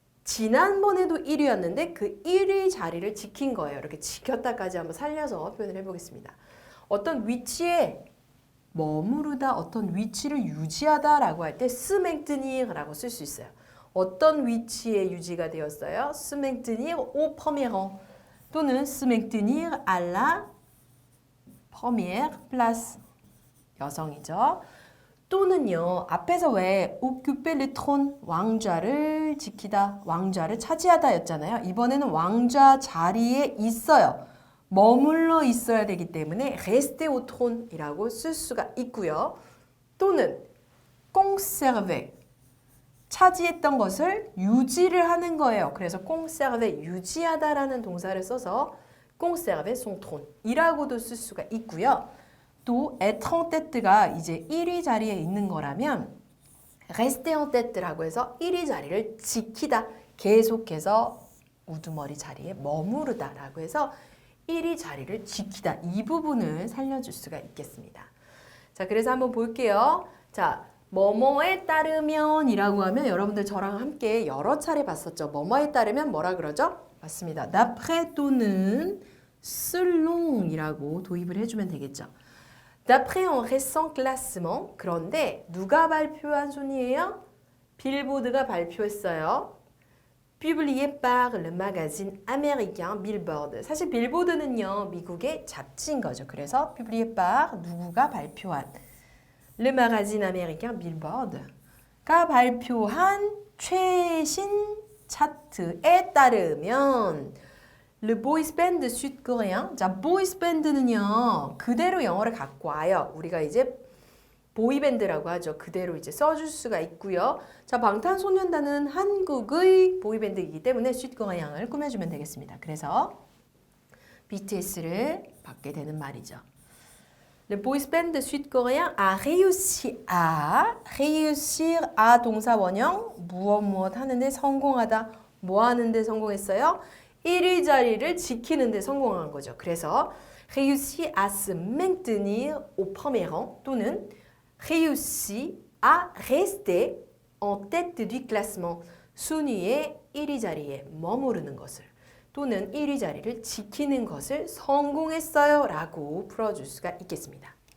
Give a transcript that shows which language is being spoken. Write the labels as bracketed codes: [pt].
[ko] 지난번에도 1위였는데 그 1위 자리를 지킨 거예요. 이렇게 지켰다까지 한번 살려서 표현을 해보겠습니다. 어떤 위치에 머무르다, 어떤 위치를 유지하다라고 할 때 [fr] se maintenir [ko] 라고 쓸 수 있어요. 어떤 위치에 유지가 되었어요? [fr] se maintenir au premier rang [ko] 또는 [fr] se maintenir à la première place. [ko] 여성이죠. 또는요. 앞에서 왜 [fr] occuper le trône [ko] 왕좌를 지키다, 왕좌를 차지하다였잖아요. 이번에는 왕좌 자리에 있어요. 머물러 있어야 되기 때문에 [fr] rester au trône [ko] 이라고 쓸 수가 있고요. 또는 conserver 차지했던 것을 유지를 하는 거예요. 그래서 conserver 유지하다라는 동사를 써서 [fr] conserver son trône [ko] 이라고도 쓸 수가 있고요. 또 [fr] être en tête [ko] 가 이제 1위 자리에 있는 거라면 [fr] rester en tête [ko] 라고 해서 1위 자리를 지키다, 계속해서 우두머리 자리에 머무르다라고 해서 1위 자리를 지키다, 이 부분을 살려줄 수가 있겠습니다. 자, 그래서 한번 볼게요. 자, 뭐뭐에 따르면 이라고 하면 여러분들 저랑 함께 여러 차례 봤었죠. 뭐뭐에 따르면 뭐라 그러죠? 맞습니다. d'après 또는 selon 이라고 도입을 해주면 되겠죠. [fr] d'après un récent classement. [ko] 그런데 누가 발표한 순위예요? 빌보드가 발표했어요. [fr] publié par le magazine américain Billboard. [ko] 사실 빌보드는요, 미국의 잡지인 거죠. 그래서 [fr] publié par [ko] 누구가 발표한 [fr] le magazine américain Billboard가 [ko] 발표한 최신 차트에 따르면 [fr] Le boys band sud-coréen. [ko] 자, boys band는요, 그대로 영어를 갖고 와요. 우리가 이제 보이밴드라고 하죠. 그대로 이제 써줄 수가 있고요. 자, 방탄소년단은 한국의 보이밴드이기 때문에 sud-coréen을 꾸며주면 되겠습니다. 그래서 BTS를 받게 되는 말이죠. [fr] Le boys band sud-coréen a réussi à, réussir à [ko] 동사 원형, 무엇 하는데 성공하다, 뭐 하는데 성공했어요? 1위 자리를 지키는 데 성공한 거죠. 그래서 [fr] réussi à se maintenir au premier rang [ko] 또는 [fr] réussi à rester en tête du classement [ko] 순위의 1위 자리에 머무르는 것을 또는 1위 자리를 지키는 것을 성공했어요 라고 풀어줄 수가 있겠습니다.